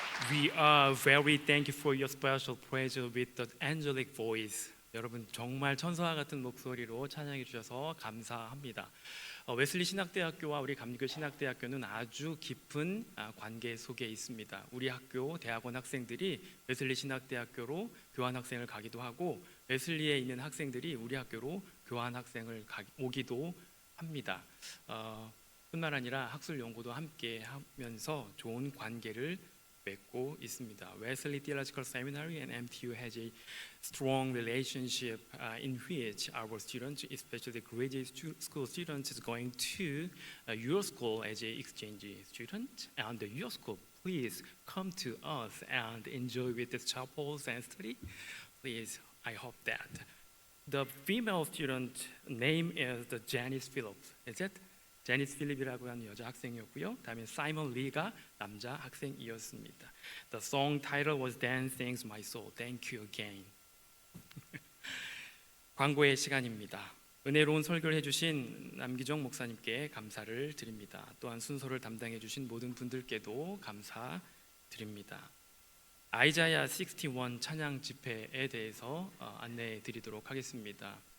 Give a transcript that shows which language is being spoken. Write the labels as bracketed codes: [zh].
[en] We are very thankful for your special praise with the angelic voice. [ko] 여러분 정말 천사와 같은 목소리로 찬양해 주셔서 감사합니다. 웨슬리 신학대학교와 우리 감리교 신학대학교는 아주 깊은 관계 속에 있습니다. 우리 학교 대학원 학생들이 웨슬리 신학대학교로 교환 학생을 가기도 하고 웨슬리에 있는 학생들이 우리 학교로 교환 학생을 오기도 합니다. 뿐만 아니라 학술 연구도 함께 하면서 좋은 관계를 맺고 있습니다. [en] Wesley Theological Seminary and MTU has a strong relationship in which our students, especially graduate school students, is going to your school as an exchange student. And your school, please come to us and enjoy with the chapels and study. Please, I hope that. The female student name is the Janice Phillips. Is it? 제니스 필립이라고 하는 여자 학생이었고요. 다음에 사이먼 리가 남자 학생이었습니다. The song title was Dan Thanks My Soul. Thank you again. [ko] 광고의 시간입니다. 은혜로운 설교를 해주신 남기정 목사님께 감사를 드립니다. 또한 순서를 담당해주신 모든 분들께도 감사드립니다. 아이자야 61 찬양 집회에 대해서 안내해 드리도록 하겠습니다.